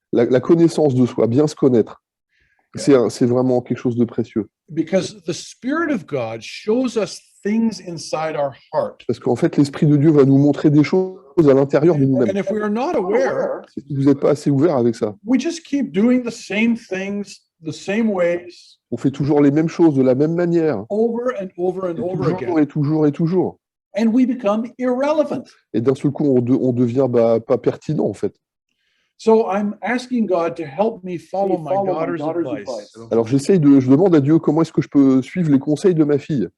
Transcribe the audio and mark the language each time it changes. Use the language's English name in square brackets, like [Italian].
[French] La connaissance de soi, bien se connaître. C'est vraiment quelque chose de précieux. [English] because the Spirit of God shows us things inside our heart [French] Parce qu'en fait, l'Esprit de Dieu va nous montrer des choses à l'intérieur de nous-mêmes. [English] And if we are not aware, [French] Si vous n'êtes pas assez ouvert avec ça, [English] we just keep doing the same things, the same ways, [French] on fait toujours les mêmes choses de la même manière, [English] over and over and over [French] toujours [English] again, [French] et toujours et toujours. [English] and we become irrelevant. [French] Et d'un seul coup, on devient pas pertinent, en fait. [English] So I'm asking God to help me follow my daughter's advice [French] Alors je demande à Dieu comment est-ce que je peux suivre les conseils de ma fille,